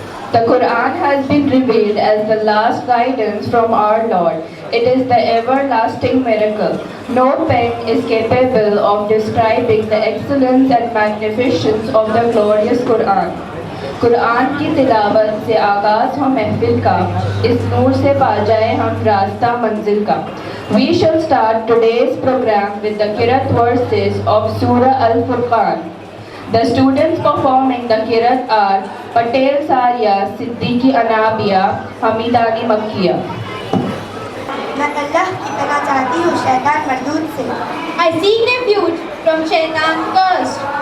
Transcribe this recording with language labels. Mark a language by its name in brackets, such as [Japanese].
[English] The Quran has been revealed as the last guidance from our Lord. It is the everlasting miracle. No pen is capable of describing the excellence and magnificence of the glorious Quran. [Hindi] Quran की तिलावत से आगाज हो महफिल का, इस नूर से पा जाए हम रास्ता मंजिल का. [English] We shall start today's program with the Qiraat verses of Surah Al-Furqan. The students performing the Qiraat are Patel Saria, Siddiqui Anabia, Hamidani Makkiya. [Hindi] मैं अल्लाह की पनाह चाहती हूँ शैतान मरदूद से. [English] I seek refuge from Shaitan cursed.